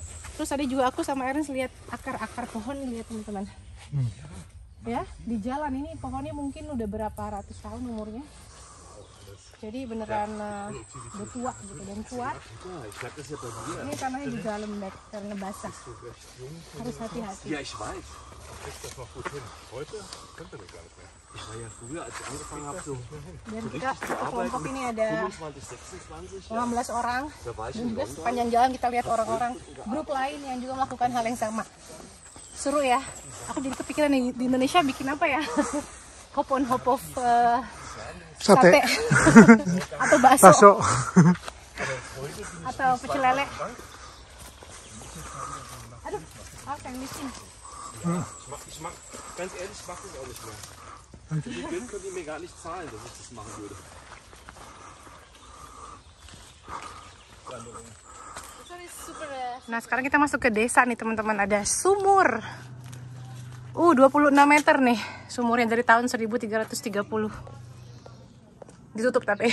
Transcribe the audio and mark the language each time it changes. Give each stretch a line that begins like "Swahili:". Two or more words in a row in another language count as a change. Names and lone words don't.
Indonesian: Terus tadi juga aku sama Ernest lihat akar-akar pohon, lihat teman-teman. Ya, di jalan ini pohonnya mungkin udah berapa ratus tahun umurnya. Jadi beneran udah tua gitu dan kuat. Ini tanahnya juga lembek karena basah. Harus hati-hati.
German: Ja, ich weiß. Kriegst das noch gut hin. Heute könnte das gar nicht mehr. Ich war ja früher, als ich angefangen habe, so
Indonesian: Dan kita kelompok ini ada 25, 26. 15 orang. Dan juga sepanjang jalan kita lihat orang-orang grup lain yang juga melakukan hal yang sama. Seru ya. Aku jadi kepikiran nih, di Indonesia bikin apa ya?
English: Hop on hop off sate.
Indonesian: Atau bakso. Atau pecel lele. Aduh, yang di sini.
German: Ich mag, ganz ehrlich, ich mag das auch nicht mehr. Für die Bild können die mir gar nicht zahlen, dass ich das machen würde.
Indonesian: Nah sekarang kita masuk ke desa nih teman-teman. Ada sumur 26 meter nih sumurnya, dari tahun 1330. Ditutup tapi.